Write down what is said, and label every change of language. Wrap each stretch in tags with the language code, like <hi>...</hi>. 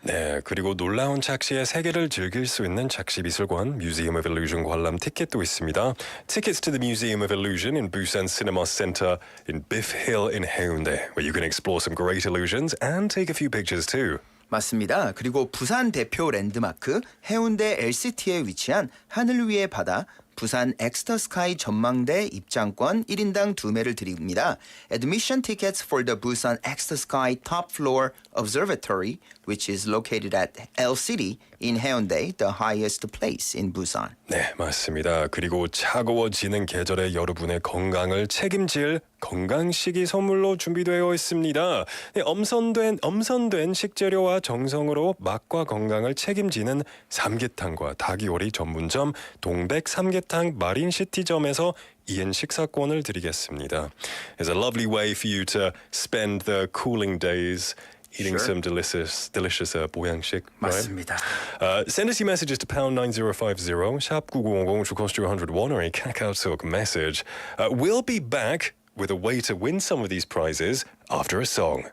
<ko>네, 그리고 놀라운 착시의 세계를 즐길 수 있는 착시미술관 Museum of Illusion 관람 티켓도 있습니다.</ko> <en>Tickets to the Museum of Illusion in Busan Cinema Center in Biff Hill in Haeundae, where you can explore some great illusions and take a few pictures too.</en> <ko>맞습니다. 그리고 부산 대표 랜드마크 해운대 LCT에 위치한 하늘 위의 바다 부산 엑스터 스카이 전망대 입장권 1인당 2매를 드립니다.</ko> <en>Admission tickets for the Busan Extra Sky Top Floor Observatory, which is located at L-City in Haeundae, the highest place in Busan.</en> <ko>네, 맞습니다. 그리고 차가워지는 계절에 여러분의 건강을 책임질 건강식이 선물로 준비되어 있습니다. 네, 엄선된 식재료와 정성으로 맛과 건강을 책임지는 삼계탕과 닭요리 전문점 동백 삼계탕 마린시티점에서 2인 식사권을 드리겠습니다.</ko> <en>It's a lovely way for you to spend the cooling days eating some delicious 보양식.</en> <ko>맞습니다.</ko> <en>Right? Send us your messages to pound 9050, 샵 9900, which will cost you 101, or a KakaoTalk message. We'll be back with a way to win some of these prizes after a song.</en>